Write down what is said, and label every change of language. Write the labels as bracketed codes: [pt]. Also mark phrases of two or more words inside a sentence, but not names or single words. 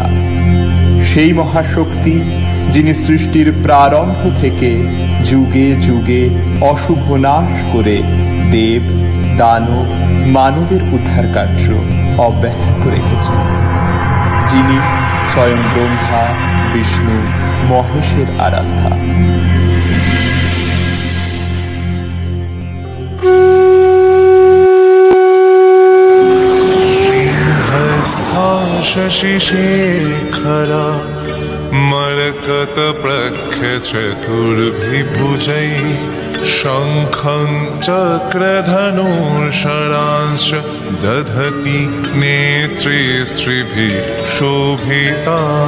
[bn] সেই মহাশক্তি যিনি সৃষ্টির প্রারম্ভ থেকে যুগে যুগে অশুভ নাশ করে দেব দানব মানবের উদ্ধার কার্য অব্যাহত রেখেছেন, যিনি স্বয়ং ব্রহ্মা বিষ্ণু মহেশের আরাধ্যা। [sa] शशिशेखरा मरकतप्रख्यचतुर्भिभुजै शङ्खं चक्रधनुर्शरांश्च दधति नेत्रे स्त्रिभिः शोभिता